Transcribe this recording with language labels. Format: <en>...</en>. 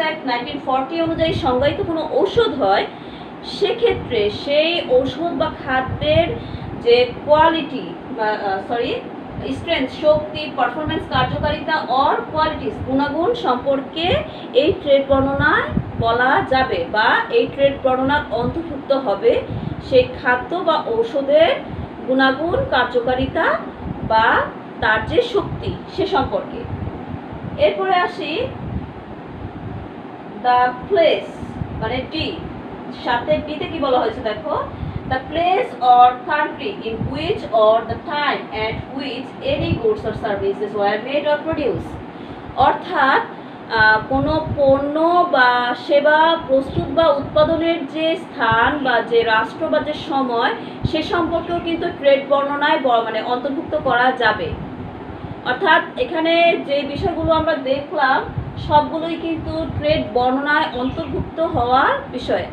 <bn>1940 অনুযায়ী সংজ্ঞায়িত কোনো ঔষধ হয়, সেক্ষেত্রে সেই ঔষধ বা খাদ্যের যে কোয়ালিটি বা স্ট্রেংথ শক্তি, পারফরমেন্স কার্যকারিতা অর কোয়ালিটিস গুণাগুণ সম্পর্কে এই ট্রেড বর্ণনায় বলা যাবে বা এই ট্রেড বর্ণনার অন্তর্ভুক্ত হবে সেই খাদ্য বা ঔষধের গুণাগুণ কার্যকারিতা বা তার যে শক্তি সে সম্পর্কে। এরপরে আসি দ্য প্লেস মানে ডি, সাথে ডিতে কি বলা হয়েছে দেখো,</bn> <en>the place or country in which or the time at which any goods or services were made or produced।</en> <bn>অর্থাৎ কোনো পণ্য বা সেবা প্রস্তুত বা উৎপাদনের যে স্থান বা যে রাষ্ট্র বা যে সময় সে সম্পর্কেও কিন্তু ট্রেড বর্ণনায় মানে অন্তর্ভুক্ত করা যাবে। অর্থাৎ এখানে যে বিষয়গুলো আমরা দেখলাম সবগুলোই কিন্তু ট্রেড বর্ণনায় অন্তর্ভুক্ত হওয়ার বিষয়।</bn>